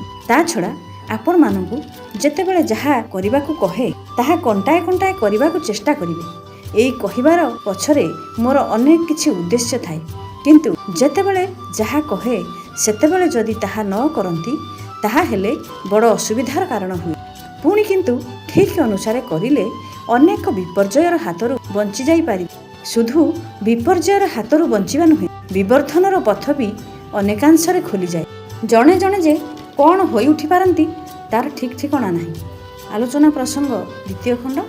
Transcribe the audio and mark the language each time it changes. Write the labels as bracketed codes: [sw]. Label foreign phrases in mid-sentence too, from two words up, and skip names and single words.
[or] ତା ଛଡ଼ା ଆପଣ ମାନଙ୍କୁ ଯେତେବେଳେ ଯାହା କରିବାକୁ କହେ ତାହା କଣ୍ଟାଏ କଣ୍ଟାଏ କରିବାକୁ ଚେଷ୍ଟା କରିବେ। ଏଇ କହିବାର ପଛରେ ମୋର ଅନେକ କିଛି ଉଦ୍ଦେଶ୍ୟ ଥାଏ, କିନ୍ତୁ ଯେତେବେଳେ ଯାହା କହେ ସେତେବେଳେ ଯଦି ତାହା ନ କରନ୍ତି ତାହା ହେଲେ ବଡ଼ ଅସୁବିଧାର କାରଣ ହୁଏ। ପୁଣି କିନ୍ତୁ ଠିକ ଅନୁସାର କରିଲେ ଅନେକ ବିପର୍ଯ୍ୟୟର ହାତରୁ ବଞ୍ଚି ଯାଇ ପାରି। ଶୁଧୁ ବିପର୍ଯ୍ୟୟର ହାତରୁ ବଞ୍ଚିବା ନୁହେଁ, ବିବର୍ଦ୍ଧନର ପଥ ଭି ଅନେକାଂଶରେ ଖୋଲି ଯାଏ। ଜଣେ ଜଣେ ଯେ କ'ଣ ହୋଇ ଉଠି ପାରନ୍ତି ତାର ଠିକ ଠିକଣା ନାହିଁ। ଆଲୋଚନା ପ୍ରସଙ୍ଗ ଦ୍ୱିତୀୟ ଖଣ୍ଡ।